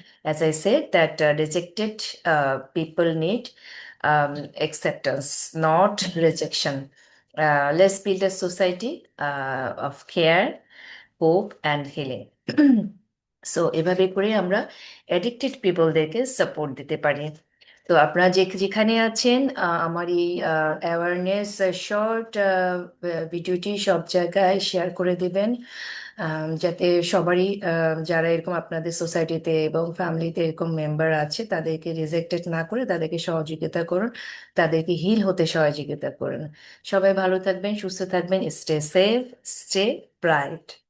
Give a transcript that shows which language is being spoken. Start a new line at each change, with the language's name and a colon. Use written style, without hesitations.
English: As I said that rejected people need acceptance, not rejection. Let's build a society of care, hope, and healing.
Bangla: So এভাবে করে আমরা addicted পিপলদেরকে support দিতে পারি। তো আপনারা যেখানে আছেন আমার এই অ্যাওয়ারনেস শর্ট ভিডিওটি সব জায়গায় শেয়ার করে দেবেন, যাতে সবারই যারা এরকম আপনাদের সোসাইটিতে এবং ফ্যামিলিতে এরকম মেম্বার আছে তাদেরকে রিজেক্টেড না করে তাদেরকে সহযোগিতা করুন, তাদেরকে হিল হতে সহযোগিতা করুন। সবাই ভালো থাকবেন, সুস্থ থাকবেন,
English: Stay safe, stay bright.